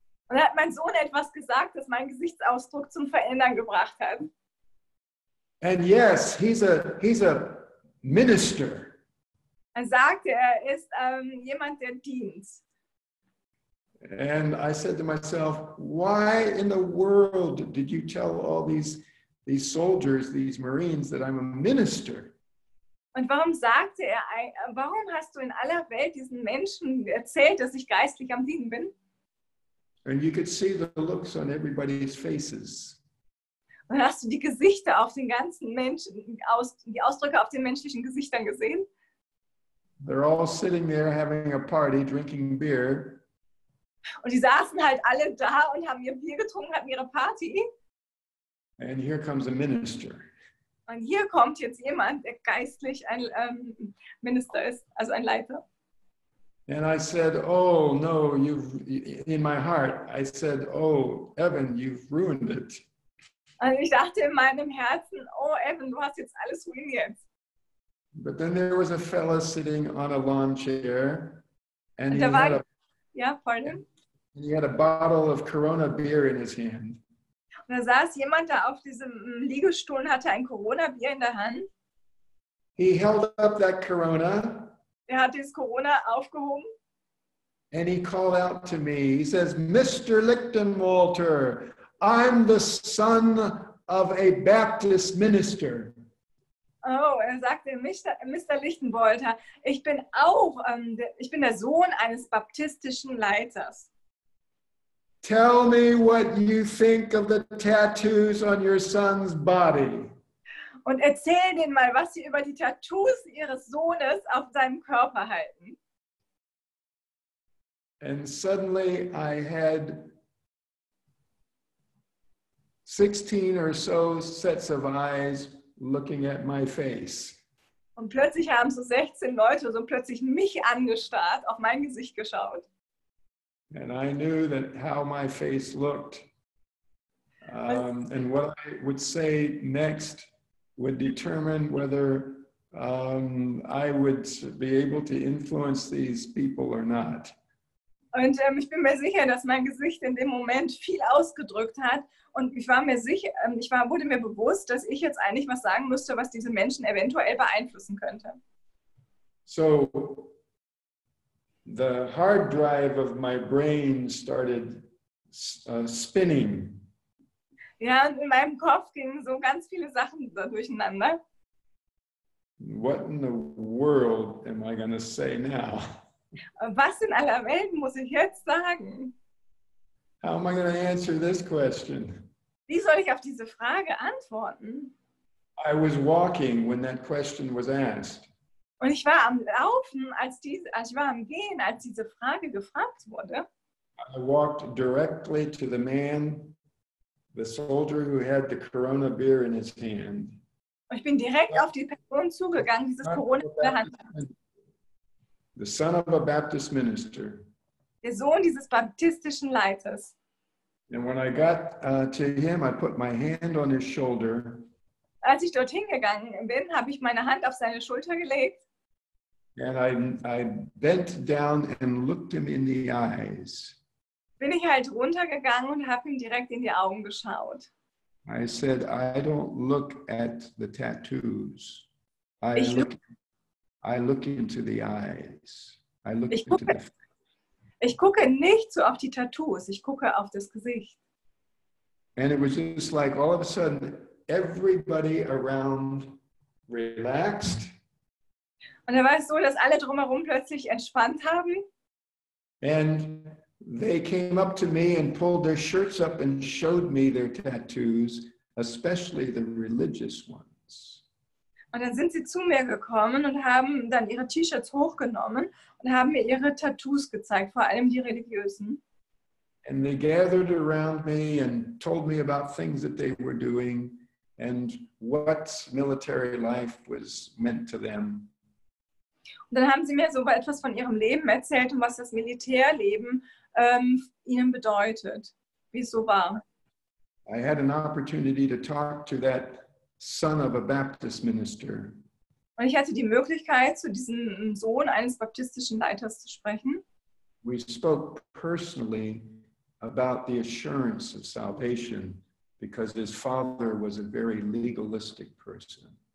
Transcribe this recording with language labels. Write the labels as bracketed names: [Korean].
[German] Und da hat mein Sohn etwas gesagt, das meinen Gesichtsausdruck zum Verändern gebracht hat. [English] And yes, he's a minister. [German] Er sagte, er ist jemand, der dient. [English] And I said to myself, why in the world did you tell all these soldiers, these Marines, that I'm a minister? [German] Und warum sagte er, warum hast du in aller Welt diesen Menschen erzählt, dass ich geistlich am Dienen bin? [English] And you could see the looks on everybody's faces. [German] Und dann hast du die Gesichter auf den ganzen Menschen, die Ausdrücke auf den menschlichen Gesichtern gesehen? [English] They're all sitting there having a party, drinking beer. [German] Und die saßen halt alle da und haben ihr Bier getrunken, hatten ihre Party. [English] And here comes a minister. [German] Und hier kommt jetzt jemand, der geistlich ein Minister ist, also ein Leiter. [English] And I said, oh no, in my heart, I said, oh, Evan, you've ruined it. [German] Und ich dachte in meinem Herzen, oh Evan, du hast jetzt alles ruiniert. [English] But then there was a fella sitting on a lawn chair, and he had a bottle of Corona beer in his hand. [German] Und da saß jemand da auf diesem Liegestuhl und hatte ein Corona-Bier in der Hand. [English] He held up that Corona. [German] Er hat dieses Corona aufgehoben. [English] And he called out to me. He says, Mr. Lichtenwalter, I'm the son of a Baptist minister. [German] Oh, er sagte, Mr. Lichtenwalter, ich bin der Sohn eines baptistischen Leiters. [English] Tell me what you think of the tattoos on your son's body. [German] Und erzähl denen mal, was sie über die Tattoos ihres Sohnes auf seinem Körper halten. [English] And suddenly I had 16 or so sets of eyes looking at my face. [German] Und plötzlich haben so 16 Leute so plötzlich mich angestarrt, auf mein Gesicht geschaut. [English] And I knew that how my face looked and what I would say next would determine whether I would be able to influence these people or not. [German] Und ich bin mir sicher, dass mein Gesicht in dem Moment viel ausgedrückt hat. Und wurde mir bewusst, dass ich jetzt eigentlich was sagen müsste, was diese Menschen eventuell beeinflussen könnte. [English] So the hard drive of my brain started spinning. [German] Ja, und in meinem Kopf gingen so ganz viele Sachen da durcheinander. [English] What in the world am I going to say now? [German] Was in aller Welt muss ich jetzt sagen? [English] How am I going to answer this question? [German] Wie soll ich auf diese Frage antworten? [English] I was walking when that question was asked. [German] Und ich war am Laufen, ich war am Gehen, als diese Frage gefragt wurde. [English] I walked directly to the man, the soldier who had the Corona beer in his hand. [German] Und ich bin direkt auf die Person zugegangen, die dieses Corona in der Hand hat. [English] The son of a Baptist minister. [German] Der Sohn dieses baptistischen Leiters. [English] And when I got to him, I put my hand on his shoulder. [German] Als ich dorthin gegangen bin, habe ich meine Hand auf seine Schulter gelegt. [English] And I bent down and looked him in the eyes. [German] Bin ich halt runtergegangen und habe ihm direkt in die Augen geschaut. [English] I said, I don't look at the tattoos. I [German] Ich [English] look into the eyes. I look [German] Ich [English] into [German] gucke- [English] the [German] Ich gucke nicht so auf die Tattoos, ich gucke auf das Gesicht. [English] And it was just like all of a sudden, everybody around relaxed. [German] Und da war es so, dass alle drumherum plötzlich entspannt haben. [English] And they came up to me and pulled their shirts up and showed me their tattoos, especially the religious ones. [German] Und dann sind sie zu mir gekommen und haben dann ihre T-Shirts hochgenommen und haben mir ihre Tattoos gezeigt, vor allem die religiösen. [English] And they gathered around me and told me about things that they were doing and what military life was meant to them. [German] Und dann haben sie mir so etwas von ihrem Leben erzählt und was das Militärleben ihnen bedeutet, wie es so war. [English] I had an opportunity to talk to that son of a Baptist minister. [German] Und ich hatte die Möglichkeit, zu diesem Sohn eines baptistischen Leiters zu sprechen. [English] We spoke personally about the assurance of salvation because his father was a very legalistic person.